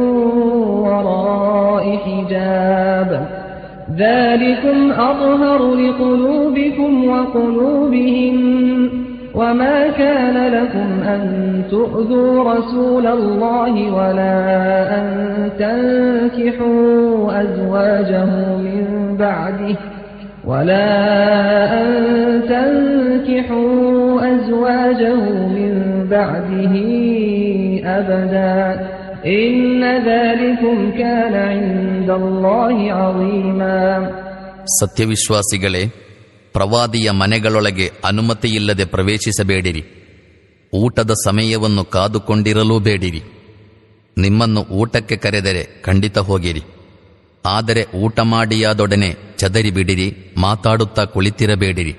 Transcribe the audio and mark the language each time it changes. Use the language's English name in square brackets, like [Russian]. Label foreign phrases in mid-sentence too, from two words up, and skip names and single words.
[Arabic] وراء حجاب ذلكم أطهر لقلوبكم وقلوبهم وما كان لكم أن تؤذوا رسول الله ولا أن تنكحوا أزواجه من بعده أبدا إن ذلكم كان عند الله عظيما. [Kannada] ಸತ್ಯವಿಶ್ವಾಸಿಗಳೇ, ಪ್ರವಾದಿಯ ಮನೆಗಳೊಳಗೆ ಅನುಮತಿಯಿಲ್ಲದೆ ಪ್ರವೇಶಿಸಬೇಡಿರಿ. ಊಟದ ಸಮಯವನ್ನು ಕಾದುಕೊಂಡಿರಲೂ ಬೇಡಿರಿ. ನಿಮ್ಮನ್ನು ಊಟಕ್ಕೆ ಕರೆದರೆ ಖಂಡಿತ ಹೋಗಿರಿ. ಆದರೆ ಊಟ ಮಾಡಿಯಾದೊಡನೆ ಚದರಿಬಿಡಿರಿ, ಮಾತಾಡುತ್ತಾ ಕುಳಿತಿರಬೇಡಿರಿ.